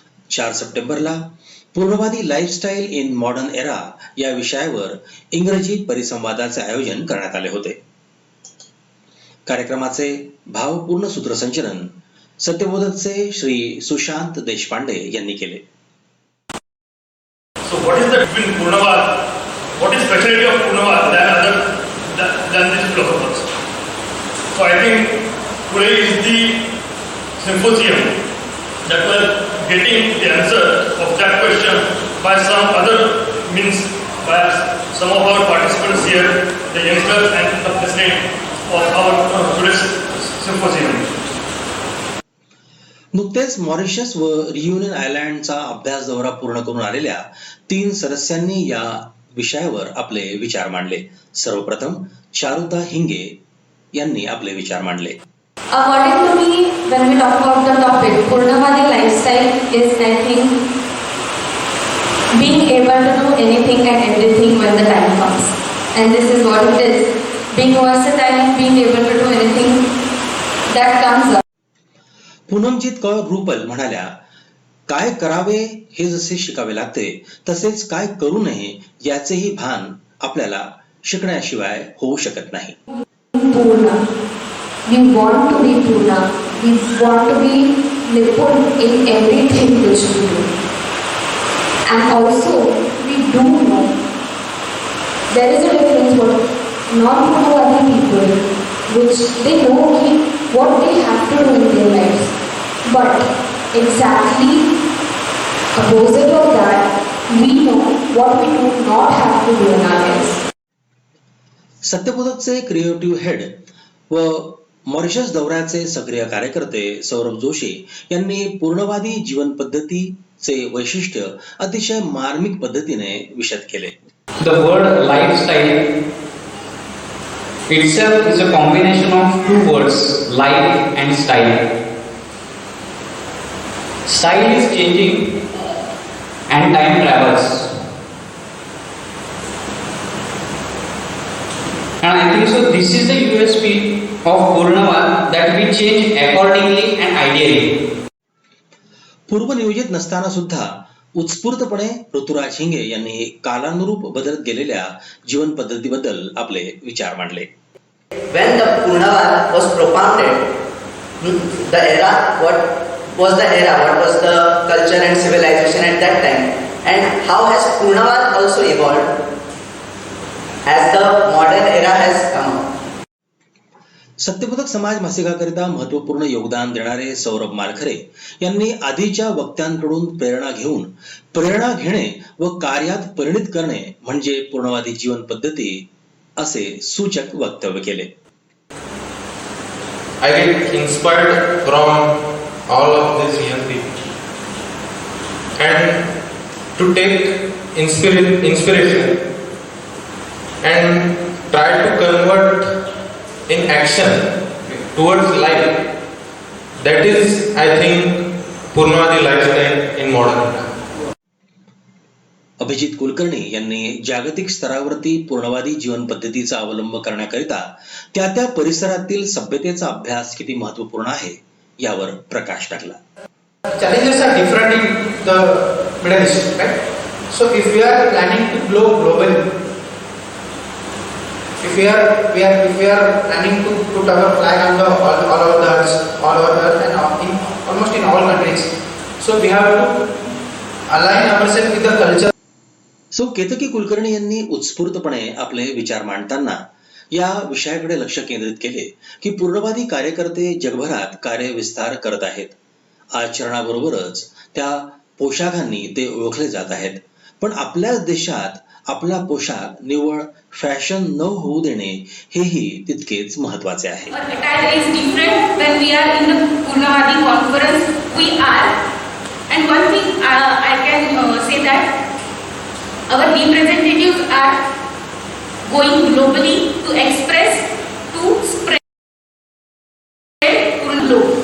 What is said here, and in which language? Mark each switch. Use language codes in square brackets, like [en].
[mr] 4 सप्टेंबरला पूर्णवादी lifestyle in modern era या विषयावर इंग्रजी परिसंवादाचे आयोजन करण्यात आले होते. कार्यक्रमाचे भावपूर्ण सूत्रसंचलन सत्यबोधकचे श्री सुशांत देशपांडे यांनी केले. [en] So what is the between Purnavad? What is speciality of Purnavad than these philosophers? So I think today is the symposium that we're getting the answer of that question by some other means, by some of our participants here, the youngsters and the president of our today's symposium. [mr] नुकतेच Mauritius व reunion आयलँडचा अभ्यास दौरा पूर्ण करून आलेल्या 3 सदस्यांनी या विषयावर आपले विचार मांडले. सर्वप्रथम चारुता हिंगे यांनी आपले विचार मांडले. [en] According to me, when we talk about the topic, Purnavadi lifestyle is, I think, being able to do anything and everything when the time comes. And this is what it is. Being versatile, being able to do anything that comes up. [mr] पूनमजीत Kaur Rupal म्हणाल्या, काय करावे हे जसे शिकावे लागते तसेच काय करू नये याचेही भान आपल्याला शिकण्याशिवाय होऊ शकत नाही. [en] Purna. We want to be Purna. We want to be Nipun in everything which we do. And also, we do know there is a difference what non-Purnavadi people, which they know what they have to do in their lives. But exactly opposite of that, we know what we do not have to do in our lives. [mr] सत्यबोधकचे creative head व Mauritius दौऱ्याचे सक्रिय कार्यकर्ते सौरभ जोशी यांनी पूर्णवादी जीवन पद्धतीचे वैशिष्ट्य अतिशय मार्मिक पद्धतीने विशद केले. [en] The word lifestyle itself is a combination of two words, life and style. Style is changing and time travels. And I think so this is the USP of Purnavad, that we change accordingly and ideally. [mr] पूर्वनियोजित नसताना सुद्धा उत्स्फूर्तपणे ऋतुराज हिंगे यांनी कालानुरूप बदलत गेलेल्या जीवन पद्धतीबद्दल आपले विचार मांडले. [en] When the Purnavad was propounded, the era, what was the era, what was the culture and civilization at that time, and how has Purnavad also evolved as the modern era has come up. [mr] Satyabodhak समाज मासिकाकरिता महत्वपूर्ण योगदान देणारे सौरभ मालखरे यांनी आधीच्या वक्त्यांकडून प्रेरणा घेऊन प्रेरणा घेणे व कार्यात परिणित करणे म्हणजे पूर्णवादी जीवन पद्धती असे सूचक वक्तव्य केले. [en] I get inspired from all of these young people and to take inspiration and try to convert in action towards life. That is, I think, Purnavadi lifestyle in modern era. [mr] Abhijit Kulkarni यांनी जागतिक स्तरावरती पूर्णवादी जीवन पद्धतीचा अवलंब करण्याकरिता त्या परिसरातील सभ्यतेचा अभ्यास किती महत्वपूर्ण आहे यावर प्रकाश टाकला. [en] Challenges are different in the Middle East, right? So if we are planning to grow globally, if we are planning to put our flag on all over the earth and almost in all countries, so we have to align ourselves with the culture. [mr] So Ketaki Kulkarni यांनी उत्स्फूर्तपणे आपले विचार मांडताना या विषयाकडे लक्ष केंद्रित केले की पूर्णवादी कार्यकर्ते जगभरात कार्यविस्तार करत आहेत. आचरणाबरोबरच त्या पोशाखांनी ते ओळखले जात आहेत. पण आपल्याच देशात आपला पोशाख निव्वळ फॅशन न होऊ देणे हेही तितकेच महत्वाचे आहे. [en] Attire is different when we are in the Purnavadi conference. We are, and one thing I can say that our representatives are going globally to express, to spread Purna.